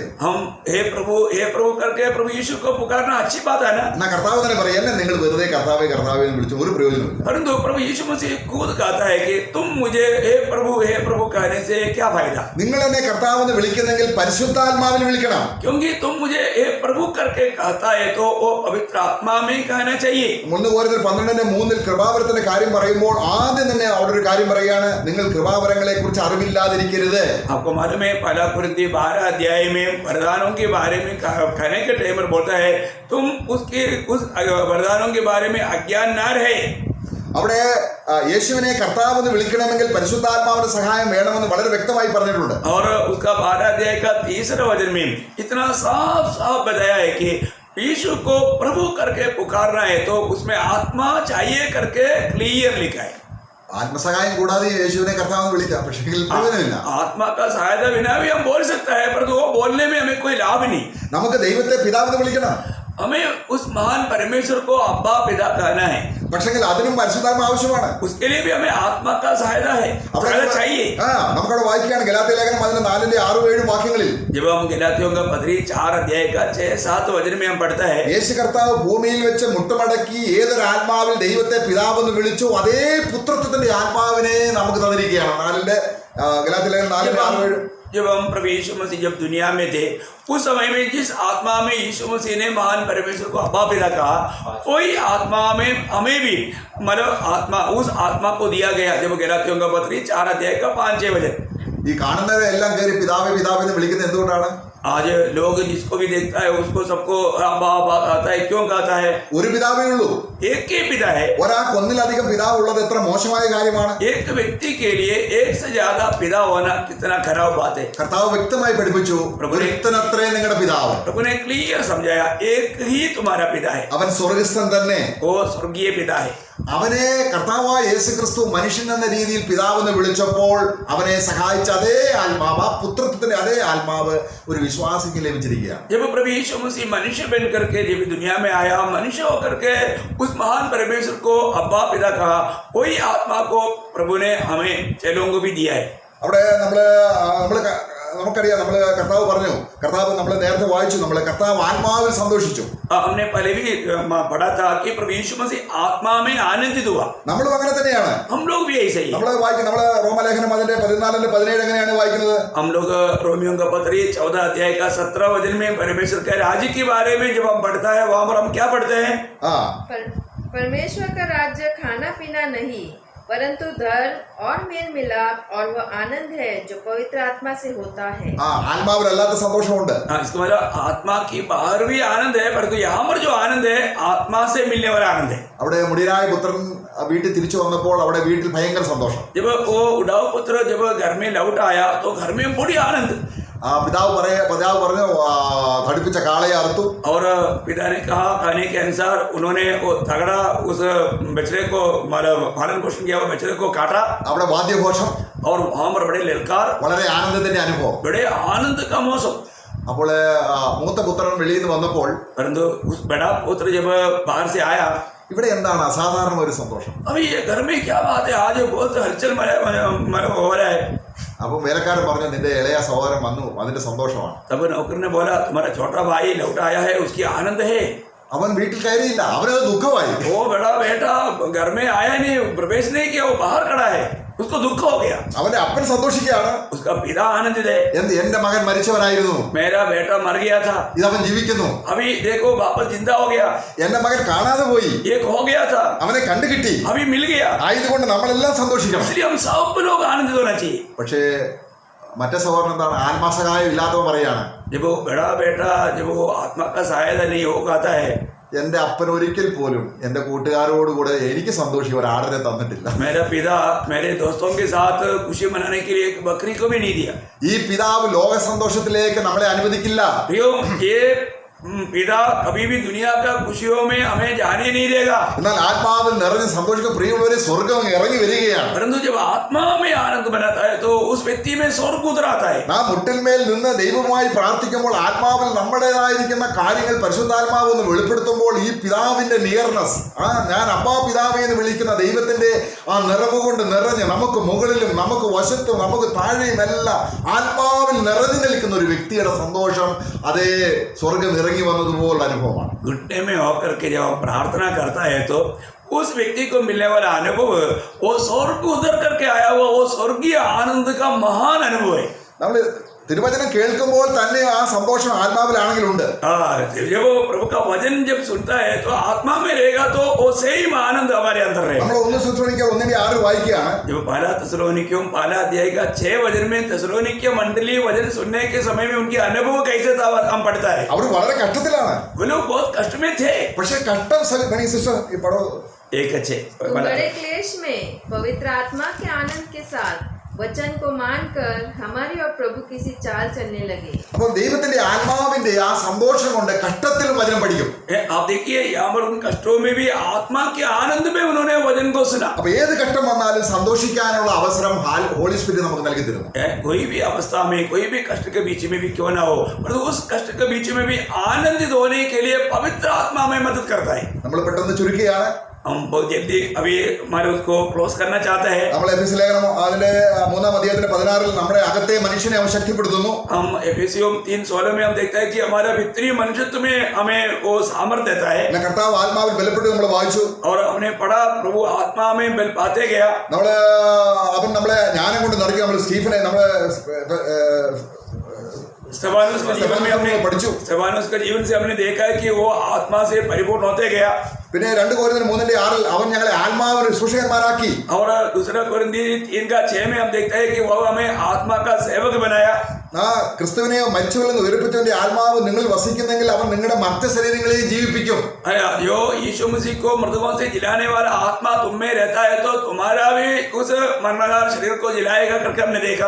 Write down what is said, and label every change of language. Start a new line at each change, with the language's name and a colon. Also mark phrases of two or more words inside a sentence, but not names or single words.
Hindi: हम हे प्रभु करके प्रभु यीशु को पुकारना अच्छी बात है ना.
Malayalam: എന്നാ കർത്താവ് തന്നെ പറയും എന്നെ നിങ്ങൾ വെറുതെ കർത്താവേ കർത്താവേ എന്ന് വിളിച്ചു ഒരു പ്രയോജനമില്ല.
Hindi: परंतु प्रभु यीशु मसीह खुद कहता है कि तुम मुझे हे प्रभु कहने से क्या फायदा.
Malayalam: നിങ്ങൾ എന്നെ കർത്താവ് എന്ന് വിളിക്കുന്നെങ്കിൽ പരിശുദ്ധാത്മാവിൽ വിളിക്കണം.
Hindi: क्योंकि तुम मुझे हे प्रभु करके कहता है तो वो पवित्र आत्मा में कहना चाहिए.
Malayalam: 1 Corinthians 12:3 കൃപാവരത്തിന്റെ കാര്യം പറയുമ്പോൾ ആദ്യം തന്നെ അവിടെ ഒരു കാര്യം പറയുകയാണ്, നിങ്ങൾ കൃപാവരങ്ങളെ കുറിച്ച് അറിവില്ലാതിരിക്കരുത്.
Hindi: आपको मालूम है 1 कुरिन्थी 12 अध्याय में वरदानों के बारे में कहने के टाइम पर बोलता है तुम उस वरदानों के बारे में अज्ञान ना रहे.
Malayalam: അവിടെ യേശുവിനെ കർത്താവ് എന്ന് വിളിക്കണമെങ്കിൽ പരിശുദ്ധാത്മാവിന്റെ സഹായം വേണമെന്ന് വളരെ വ്യക്തമായി പറഞ്ഞിട്ടുണ്ട്.
Hindi: और उसका 12 अध्याय का 3रा वचन में इतना साफ बताया है कि यीशु को प्रभु करके पुकारना है तो उसमें आत्मा चाहिए करके क्लियर लिखा है.
Malayalam: ആത്മസഹായം കൂടാതെ യേശുവിനെ കർത്താവ് എന്ന് വിളിക്കാം, പക്ഷേ പ്രയോജനമില്ല.
Hindi: आत्मा का सहायता बिना भी हम बोल सकता है परंतु वो बोलने में हमें कोई लाभ नहीं.
Malayalam: നമുക്ക് ദൈവത്തെ പിതാവ് എന്ന് വിളിക്കണം,
Hindi: हमें उस महान परमेश्वर को अब्बा पिता कहना है.
Malayalam: പക്ഷെങ്കിൽ അതിനും പരിശുദ്ധാത്മ ആവശ്യമാണ്.
Hindi: उसके लिए भी हमें आत्मा का सहायता है, सहायता चाहिए.
Malayalam: നമുക്കവിടെ വായിക്കുകയാണ് ഗലാത്യ ലേഖനം 4:6-7 വാക്യങ്ങളിൽ.
Hindi: जब हम गलातियों का पत्री 4 अध्याय का 6-7 वचन में हम पढ़ता है
Malayalam: യേശു കർത്താവ് ഭൂമിയിൽ വെച്ച് മുട്ടുമടക്കി ഏതൊരു ആത്മാവിൽ ദൈവത്തെ പിതാവെന്ന് വിളിച്ചു അതേ പുത്രത്വത്തിന്റെ ആത്മാവിനെ നമുക്ക് തന്നിരിക്കുകയാണ്. ഗലാത്യ ലേഖനം 4:6-7.
Hindi: जब हम प्रभु यीशु मसीह जब दुनिया में थे उस समय में जिस आत्मा में यीशु मसीह ने महान परमेश्वर को अब्बा पिता कहा वही आत्मा में हमें भी मतलब आत्मा उस आत्मा को दिया गया. जब गलातियों का पत्री 4 अध्याय का 5-6 वचन.
Malayalam: ഈ കാണുന്നവരെല്ലാം കയറി പിതാവേ പിതാവേ എന്ന് വിളിക്കുന്നത് എന്തുകൊണ്ടാണ്?
Hindi: आज लोग जिसको भी देखता है उसको सबको अब्बा अब्बा कहता है. क्यों कहता है?
Malayalam: ഒരു പിതാവേ ഉള്ളൂ.
Hindi: एक ही पिता है.
Malayalam: ഒരാൾക്ക് ഒന്നിലധികം പിതാവ് ഉള്ളത് എത്ര മോശമായ കാര്യമാണ്.
Hindi: एक व्यक्ति के लिए एक से ज्यादा पिता होना कितना खराब बात है.
Malayalam: കർത്താവ് വ്യക്തമായി പഠിപ്പിച്ചു, ഒരുത്തനത്രേ നിങ്ങളുടെ പിതാവ്.
Hindi: प्रभु ने क्लियर समझाया एक ही तुम्हारा पिता है,
Malayalam: അവൻ സ്വർഗസ്ഥൻ തന്നെ.
Hindi: वो स्वर्गीय पिता है.
Malayalam: അവനെ കർത്താവായ യേശു ക്രിസ്തു മനുഷ്യൻ എന്ന രീതിയിൽ പിതാവെന്ന് വിളിച്ചപ്പോൾ അവനെ സഹായിച്ച അതേ ആത്മാവ്, ആ പുത്രത്വത്തിന്റെ അതേ ആത്മാവ് ഒരു വിശ്വാസിക്ക് ലഭിച്ചിരിക്കുകയാണ്.
Hindi: जब प्रभु यीशु मसीह मनुष्य बन करके जब दुनिया में आया, मनुष्य होकर के उस महान परमेश्वर को अब्बा पिता कहा, वही आत्मा को प्रभु ने हमें चेलों को भी दिया है.
Malayalam: അവിടെ നമുക്കറിയാം, കർത്താവ് പറഞ്ഞു, കർത്താവ് നമ്മൾ നേരത്തെ വായിച്ചു, കർത്താവ് ആത്മാവിൽ സന്തോഷിച്ചു.
Hindi: हमने पहले भी पढ़ा था कि प्रभु यीशु मसीह आत्मा में आनंदित हुआ.
Malayalam: നമ്മളും അങ്ങനെ തന്നെയാണ്.
Hindi: हम लोग भी ऐसे ही.
Malayalam: നമ്മൾ റോമലേഖനം 14:17 എങ്ങനെയാണ് വായിക്കുന്നത്?
Hindi: हम लोग रोमियों का पत्री 14 अध्याय का 17 वचन में परमेश्वर के राज्य के बारे में जब हम पढ़ता है वहां पर हम क्या पढ़ते हैं? परमेश्वर का राज्य खाना पीना नहीं परंतु धर्म और मेल मिलाप और वह आनंद है जो पवित्र आत्मा से होता है.
Malayalam: ആത്മാവിലല്ലാത്ത സന്തോഷമുണ്ട്.
Hindi: इसका मतलब आत्मा की बाहर भी आनंद है परंतु यहाँ पर जो आनंद है आत्मा से मिलने वाला आनंद है.
Malayalam: അവിടെ മുടിയനായ പുത്രൻ വീട്ടിൽ തിരിച്ചു വന്നപ്പോൾ അവിടെ വീട്ടിൽ ഭയങ്കര സന്തോഷം.
Hindi: जब वो उड़ाऊ पुत्र जब घर में लौट आया तो घर में बड़ी आनंद.
Malayalam: പിതാവ് പറഞ്ഞു ഘടിപ്പിച്ച കാളയെ അറുത്തു.
Hindi: और पिता ने कहा कहने के अनुसार उन्होंने वो तगड़ा उस बछड़े को पालन पोषण किया, वो बछड़े को काटा.
Malayalam: അവിടെ വാദ്യഘോഷം,
Hindi: और वहां पर बड़े ललकार,
Malayalam: വളരെ ആനന്ദത്തിന്റെ അനുഭവം.
Hindi: बड़े आनंद का मौसम.
Malayalam: അപ്പോൾ മൂത്ത പുത്രൻ വെളിയിൽ നിന്ന് വന്നപ്പോൾ
Hindi: परंतु उस बड़ा पुत्र जब बाहर से आया,
Malayalam: ഇവിടെ എന്താണ് അസാധാരണ ഒരു സന്തോഷം?
Hindi: अभी ये घर में क्या बात है, आज बहुत हलचल हो रहा है.
Malayalam: അപ്പം വേലക്കാരൻ പറഞ്ഞു, നിന്റെ ഇളയ സഹോദരൻ വന്നു, അതിന്റെ സന്തോഷമാണ്.
Hindi: तब नौकर ने बोला तुम्हारा छोटा भाई लौट आया है, उसकी आनंद है.
Malayalam: അവൻ വീട്ടിൽ കയറിയില്ല, അവനത് ദുഃഖമായി.
Hindi: वो बड़ा बेटा घर में आया नहीं, प्रवेश नहीं किया, वो बाहर खड़ा है, उसको दुख हो गया.
Malayalam: അവന്റെ अപ്പൻ സന്തോഷിക്കുകയാണ്.
Hindi: उसका पिता आनंदित है,
Malayalam: എന്റെ മകൻ മരിച്ചവനായിരുന്നു,
Hindi: मेरा बेटा मर गया था,
Malayalam: ഇതവൻ ജീവിക്കുന്നു.
Hindi: अभी देखो वापस जिंदा हो गया.
Malayalam: എന്റെ മകൻ കാണാതെ പോയി,
Hindi: एक हो गया था,
Malayalam: അവനെ കണ്ടു കിട്ടി.
Hindi: अभी मिल गया.
Malayalam: ആയതുകൊണ്ട് നമ്മളെല്ലാം സന്തോഷിക്കണം.
Hindi: इसलिए हम सब लोग आनंदित होना चाहिए.
Malayalam: പക്ഷേ മറ്റേ സഹോദരൻ എന്താണ്, ആത്മാസഹായം ഇല്ലാത്തവൻ പറയാണ്,
Hindi: जब वो बड़ा बेटा जब वो आत्मा का सहायता नहीं हो पाता है,
Malayalam: എന്റെ അപ്പൻ ഒരിക്കൽ പോലും എന്റെ കൂട്ടുകാരോടുകൂടെ എനിക്ക് സന്തോഷിക്കാൻ ഒരു ആടിനെ തന്നിട്ടില്ല.
Hindi: मेरा पिता मेरे दोस्तों के साथ खुशी मनाने के लिए एक बकरी को भी नहीं दिया.
Malayalam: ഈ പിതാവ് ലോക സന്തോഷത്തിലേക്ക് നമ്മളെ അനുവദിക്കില്ല.
Hindi: ये पिता कभी भी दुनिया का खुशियों में हमें जाने नहीं देगा,
Malayalam: എന്നാൽ ആത്മാവിൽ നിറഞ്ഞ് സന്തോഷിക്കുന്ന പ്രിയമുള്ളവരെ സ്വർഗം ഇറങ്ങി വരികയാണ്.
Hindi: परंतु जब आत्मा में आनंद बनाता है तो उस व्यक्ति में स्वर्ग उतर आता है.
Malayalam: നാം മുട്ടിന്മേൽ നിന്ന് ദൈവവുമായി പ്രാർത്ഥിക്കുമ്പോൾ ആത്മാവിൽ നമ്മുടേതായിരിക്കുന്ന കാര്യങ്ങൾ പരിശുദ്ധാത്മാവ് ഒന്ന് വെളിപ്പെടുത്തുമ്പോൾ ഈ പിതാവിന്റെ നിയർനെസ്, ഞാൻ അപ്പാ പിതാവേ എന്ന് വിളിക്കുന്ന ദൈവത്തിന്റെ ആ നിറവ് കൊണ്ട് നിറഞ്ഞ് നമുക്ക് മുകളിലും നമുക്ക് വശത്തും നമുക്ക് താഴെയും എല്ലാം ആത്മാവിൽ നിറഞ്ഞു നിൽക്കുന്ന ഒരു വ്യക്തിയുടെ സന്തോഷം അതേ സ്വർഗം ഇറങ്ങി വന്നതുപോലുള്ള അനുഭവമാണ്.
Hindi: घुटने में होकर के जब प्रार्थना करता है तो उस व्यक्ति को मिलने वाला अनुभव वो स्वर्ग उतर करके आया हुआ वो स्वर्गीय आनंद का महान अनुभव है.
Malayalam: നമ്മൾ തിരുവചനം കേൾക്കുമ്പോൾ തന്നെ ആ സന്തോഷം ആത്മാവിലാണെങ്കിലുണ്ട്.
Hindi: जब वो प्रभु का वचन जब सुनता है तो आत्मा में रहेगा तो वो सेम आनंद हमारे अंदर रहेगा.
Malayalam: നമ്മൾ 1:6 വായിക്കുകയാണ്.
Hindi: जब पहला थिस्सलुनीकियों पहला अध्याय का 6 वचन में थिस्सलुनीके मंडली वचन सुनने के समय में उनके अनुभव कैसे था हम पढ़ता है.
Malayalam: അവർ വളരെ കഷ്ടത്തിലാണ്.
Hindi: वो लोग बहुत कष्ट में थे.
Malayalam: പക്ഷേ കഷ്ടം സിസ്റ്റർ ഈ പടം
Hindi: एक अच्छे तुम बड़े क्लेश में पवित्र आत्मा के आनंद के साथ वचन को मानकर हमारी और प्रभु किसी चाल चलने लगे.
Malayalam: അപ്പോൾ ദൈവത്തിന്റെ ആത്മാവിന്റെ ആ സന്തോഷം കൊണ്ട് കഷ്ടത്തിലും വചനം പഠിക്കും.
Hindi: आप देखिए यहाँ पर उन कष्टों में भी आत्मा के आनंद में उन्होंने वचन को सुना.
Malayalam: അപ്പൊ ഏത് കഷ്ടം വന്നാലും സന്തോഷിക്കാനുള്ള അവസരം
English: Holy Spirit
Malayalam: നമുക്ക് നൽകി തരുന്നു.
Hindi: कोई भी अवस्था में कोई भी कष्ट के बीच में भी क्यों ना हो पर उस कष्ट के बीच में भी आनंदित होने के लिए पवित्र आत्मा में मदद करता है.
Malayalam: നമ്മൾ പെട്ടെന്ന് ചുരുക്കുകയാണ്.
Hindi: हम बहुत जल्दी अभी हमारे उसको क्लोज करना चाहते हैं.
Malayalam: നമ്മൾ എഫെസ്യ ലേഖനം അതിന്റെ 3-ാം അധ്യായത്തിന്റെ 16 നമ്മുടെ അകത്തെ മനുഷ്യനെ അവൻ ശക്തിപ്പെടുത്തുന്നു.
Hindi: हम एफेसियों 3:16 में हम देखते हैं कि हमारा भीतरी मनुष्यत्व में हमें वो सामर्थ्य देता है.
Malayalam: പിന്നെ കർത്താവ് ആത്മാവിൽ ബലപ്പെട്ട് നമ്മൾ വായിച്ചു.
Hindi: और हमने पढ़ा प्रभु आत्मा में बल पाते गया.
Malayalam: നമ്മള് അവൻ നമ്മളെ ജ്ഞാനം കൊണ്ട് നിറയ്ക്കുക. നമ്മൾ സ്റ്റീഫനെ നമ്മള്
Hindi: स्तेफानोस के जीवन में हमने
Malayalam: പഠിച്ചു.
Hindi: स्तेफानोस के जीवन से हमने देखा है कि वो आत्मा से परिपूर्ण होते गया.
Malayalam: പിന്നെ 2 കൊരിന്ത്യർ 3:6 അവൻ ഞങ്ങളെ ആത്മാവിന് സുശേഷന്മാരാക്കി.
Hindi: और दूसरा कोरिन्थी 3:6 में हम देखते हैं कि वो हमें आत्मा का सेवक बनाया.
Malayalam: ആ ക്രിസ്തുവിനെ മരിച്ചവരിൽ നിന്ന് ഉയർപ്പിച്ചവന്റെ ആത്മാവ് നിങ്ങൾ വസിക്കുന്നെങ്കിൽ അവൻ നിങ്ങളുടെ മർത്ത ശരീരങ്ങളെയും ജീവിപ്പിക്കും.
Hindi: जो यीशु मसीह को मृतकों से जिलाने वाला आत्मा तुम में रहता है तो तुम्हारा भी उस मरणाधार शरीर को जिलाएगा करके हमने देखा.